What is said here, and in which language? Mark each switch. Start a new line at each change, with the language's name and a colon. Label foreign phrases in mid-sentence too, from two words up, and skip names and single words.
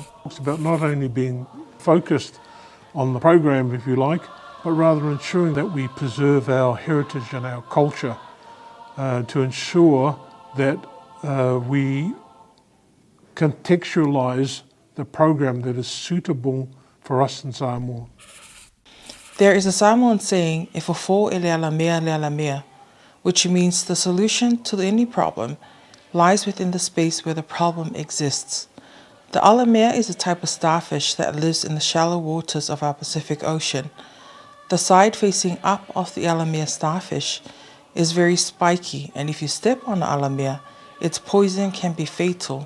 English: It's about not only being focused on the program, if you like, but rather ensuring that we preserve our heritage and our culture to ensure that we contextualise the program that is suitable for us in Samoa. There is a Samoan saying,
Samoan: e fofo e le ala mea,
English: which means the solution to any problem lies within the space where the problem exists. The alamea is a type of starfish that lives in the shallow waters of our Pacific Ocean. The side facing up of the alamea starfish is very spiky, and if you step on the alamea, its poison can be fatal.